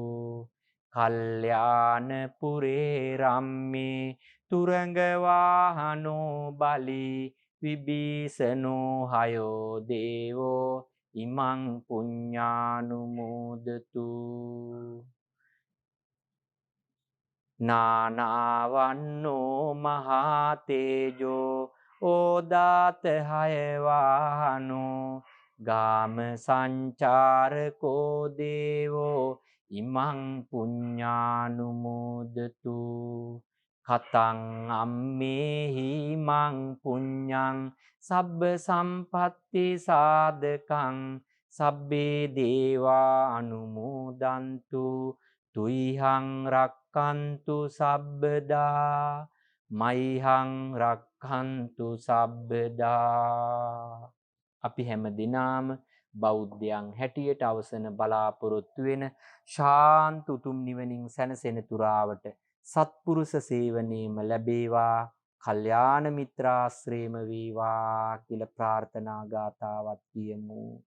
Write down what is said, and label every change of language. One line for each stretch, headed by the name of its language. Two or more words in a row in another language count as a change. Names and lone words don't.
Pali: කල්යාණ පුරේ රම්මේ තුරංග වාහනෝ බලි විභීසනෝ හයෝ දේවෝ ඉමං පුඤ්ඤානුමෝදතු. නානාවන්නෝ මහා තේජෝ ඕදාත හය වාහනෝ ගාම සංචාරකෝ දේවෝ ඉමං පුඤ්ඤානුමෝදතු. කතං අම්මේහි මං පුඤ්ඤං සබ්බ සම්පත්ති සාධකං සබ්බේ දේවා අනුමෝදන්තු තුයිහං රක්칸තු සබ්බදා මයිහං රක්칸තු සබ්බදා.
Sinhala: අපි හැම දිනාම බෞද්ධයන් හැටියට අවසන බලාපොරොත්තු වෙන ශාන්ත උතුම් නිවනින් සැනසෙන තුරාවට සත්පුරුෂ සේවනයේම ලැබේවා, කල්යාණ මිත්‍රාශ්‍රේම වේවා කියලා ප්‍රාර්ථනා ගාතාවක් කියමු.